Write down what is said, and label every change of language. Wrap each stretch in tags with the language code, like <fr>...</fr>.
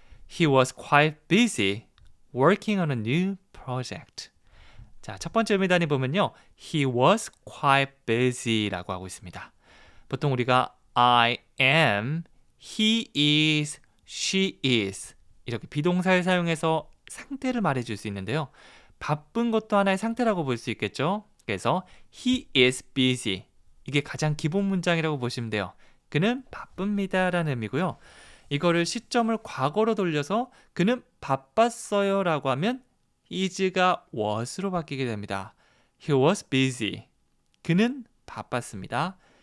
<en>He was quite busy working on a new project.</en> <ko>자, 첫 번째 의미단위 보면요.</ko> <en>He was quite busy</en> <ko>라고 하고 있습니다. 보통 우리가</ko> <en>I am, he is, she is</en> <ko>이렇게 비동사를 사용해서 상태를 말해줄 수 있는데요. 바쁜 것도 하나의 상태라고 볼 수 있겠죠. 그래서</ko> <en>he is busy.</en> <ko>이게 가장 기본 문장이라고 보시면 돼요. 그는 바쁩니다 라는 의미고요. 이거를 시점을 과거로 돌려서 그는 바빴어요 라고 하면 is가 was로 바뀌게 됩니다.</ko> <en>He was busy.</en> <ko>그는 바빴습니다.</ko>